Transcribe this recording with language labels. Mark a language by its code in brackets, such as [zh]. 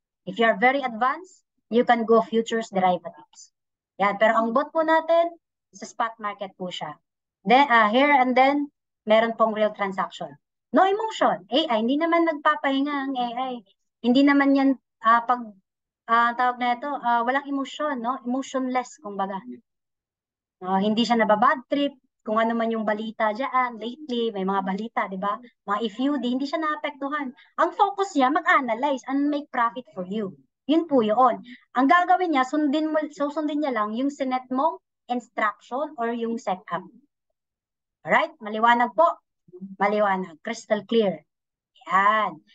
[en] If you are very advanced, you can go futures derivatives. [tl] Yan, pero ang bot po natin, sa spot market po siya. Then, here and then, meron pong real transaction. [en] No emotion. [tl] AI, hindi naman nagpapahinga ang AI. Hindi naman yan, tawag na ito, walang emotion, no? Emotionless, kumbaga. Hindi siya nababad trip, kung ano man yung balita dyan, lately, may mga balita, di ba? Mga FUD, hindi siya naapektuhan. Ang focus niya, mag-analyze and make profit for you. Yun po yun. Ang gagawin niya, susundin niya lang yung sinet mong instruction or yung setup. Alright? Maliwanag po. Maliwanag. [en] Crystal clear. [tl] Yan.